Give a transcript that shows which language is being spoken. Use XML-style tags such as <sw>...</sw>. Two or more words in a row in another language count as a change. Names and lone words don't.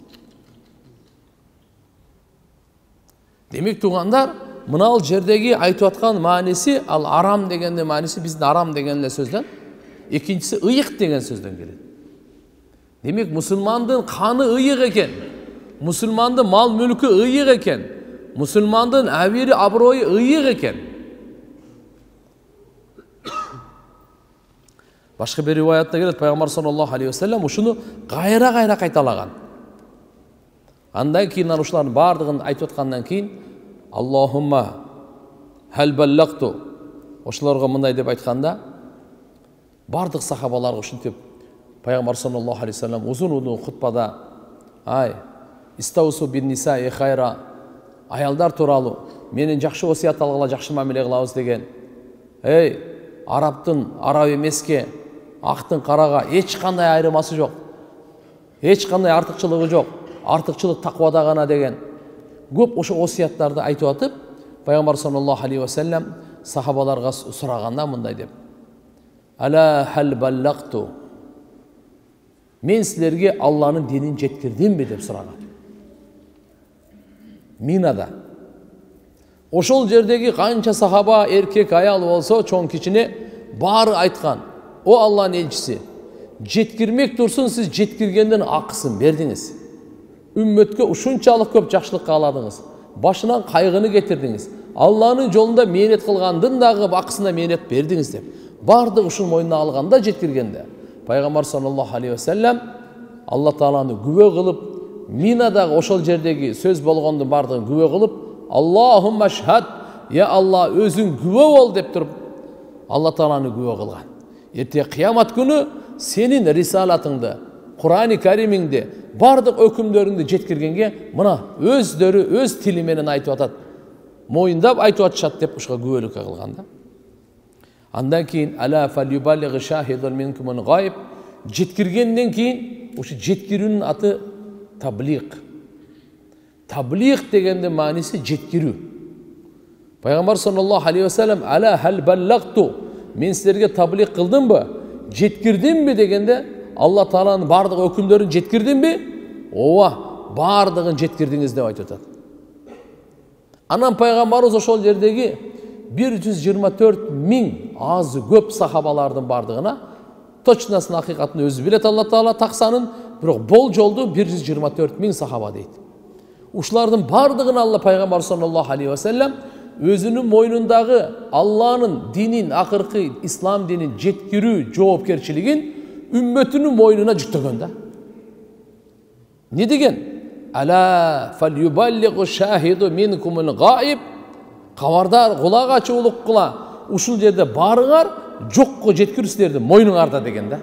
<ky>Демек тугандар, мынал жердеги айтып аткан мааниси, ал арам дегенде мааниси биздин арам деген эле сөздөн, экинчиси ыйык деген сөздөн келет. Демек мусулмандын каны ыйык экен. Мусулмандын мал мүлкү ыйык экен. Мусулмандын абири аброю ыйык экен. Башка бир риваятта келет, Пайгамбар</ky> <ar>صلى الله عليه وسلم</ar> <ky>ушуну кайра кайталаган. Андан кийин ушулардын бардыгын айтып аткандан кийин</ky> <ar>اللهم هل بلغت,</ar> <ky>ошолорго мындай деп айтканда, бардык сахабаларга ушинтип Пайгамбар</ky> <ar>صلى الله عليه وسلم</ar> <ky>узун хутбада</ky> <ar>استوصوا بالنساء خيرا,</ar> <ky>аялдар тууралуу менен жакшы осуят алгыла, жакшы мамиле кылабыз деген. Арабтын араб эмеске, актын карага эч кандай айырмасы жок. Эч кандай артыкчылыгы жок. Артыкчылык таквада гана деген. Көп ошо осуяттарды айтып атып, Пайгамбар</ky> <ar>صلى الله عليه وسلم</ar> <ky>сахабаларга сураганда мындай деп:</ky> <ar>ألا هل بلغت.</ar> <ky>Мен силерге Алланын динин жеткирдимби деп сураган. Минада. Ошол жердеги канча сахаба, эркек, аял болсо, чоң кичине баары айткан: О Алланын элчиси, жеткирмек турсун, сиз жеткиргенден акысын бердиңиз. Үммөткө ушунчалык көп жакшылык кааладыңыз. Башынан кайгыны кетирдиңиз. Алланын жолунда мээнет кылгандын дагы акысына мээнет бердиңиз деп. Бардык ушун мойнуна алганда, жеткиргенде Пайгамбар</ky> <ar>صلى الله عليه وسلم</ar> <ky>Алла Тааланы күбө кылып, Минадагы ошол жердеги сөз болгондун бардыгын күбө кылып,</ky> <ar>اللهم اشهد,</ar> <ky>я Алла өзүң күбө бол деп туруп, Алла Тааланы күбө кылган. Эрте кыямат күнү сенин рисалатыңды, Кур'ан-ы Каримиңди, бардык өкүмдөрүңдү жеткиргенге мына өздөрү өз тили менен айтып атат. Моюндап айтып атышат деп ушуга күбөлүк кылган да. Андан кийин</ky> <ar>ألا فليبلغ الشاهد منكم الغائب,</ar> <ky>жеткиргенден кийин ушу жеткирүүнүн аты таблиq. Таблиq дегенде мааниси жеткирүү. Пайгамбар</ky> <ar>صلى الله عليه وسلم ألا هل بلغت,</ar> <ky>мен силерге таблиq кылдымбы, жеткирдимби дегенде, Алла Тааланын бардык өкүмдөрүн жеткирдимби? Ооба, бардыгын жеткирдиңиз деп айтып атат. Анан пайгамбарыбыз ошол жердеги 124.000 азы көп сахабалардын бардыгына точносын акыйкатын өзү билет Алла Таала таксанын, бирок болжолду 124.000 сахаба дейт. Ушулардын бардыгын Алла Пайгамбар</ky> <ar>صلى الله عليه وسلم</ar> <ky>өзүнүн мойнундагы Алланын динин, акыркы ислам динин жеткирүү жоопкерчилигин үммөтүнүн мойнуна жүктөгөн да. Не деген?</ky> <ar>ألا فليبلغ الشاهد منكم الغائب.</ar> <ky>Кабардар, кулак ачуулук кыла. Ушул жерде барыңар, жокко жеткирүү силердин мойнуңарда деген да.</ky>